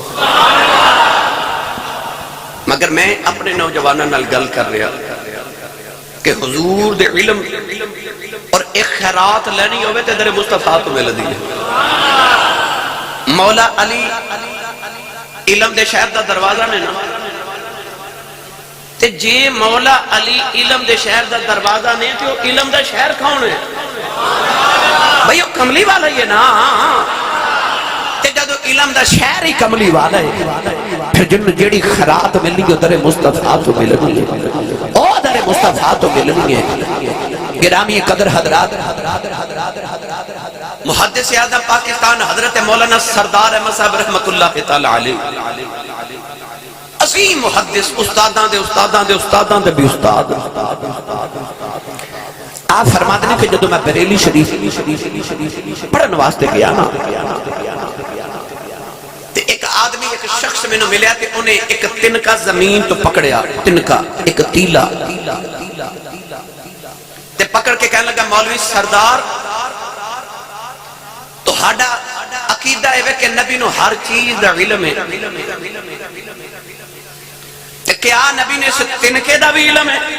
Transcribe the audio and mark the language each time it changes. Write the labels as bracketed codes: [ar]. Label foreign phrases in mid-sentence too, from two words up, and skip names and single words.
[pa] مگر میں اپنے نوجوانوں نال گل کر رہا کہ حضور دے علم اور ایک خیرات لینی ہوئے تے در مصطفیٰ تو مل دی. مولا علی علم دے شہر دا دروازہ نے نا تے جے مولا علی علم دے شہر دا دروازہ نے تے وہ علم دا شہر کون ہے بھئی وہ کملی والا ہی ہے نا. تے جدو علم دا شہر ہی کملی والا ہے پھر جن جیڑی خیرات ملنی ہے در مصطفیٰ تو ملنی ہے او در مصطفیٰ تو ملنی ہے. گرامی قدر حضرات محدث اعظم پاکستان حضرت مولانا سردار احمد صاحب رحمت اللہ تعالی علیہ عظیم محدث استاداں دے استاداں دے استاداں دے بھی استاد. [ur] آپ فرماتے ہیں کہ [pa] جدو میں بریلی شریف پڑھن واسطے گیا نا تے ایک آدمی ایک شخص میں نے ملیا تے انہیں ایک تنکا زمین تو پکڑیا. تنکا ایک تیلا تے پکڑ کے کہنے لگا مولوی سردار تو ہاڈا عقیدہ ہے کہ نبی نو ہر چیز دا علم ہے تے کیا نبی نے اس تنکے دا بھی علم ہے؟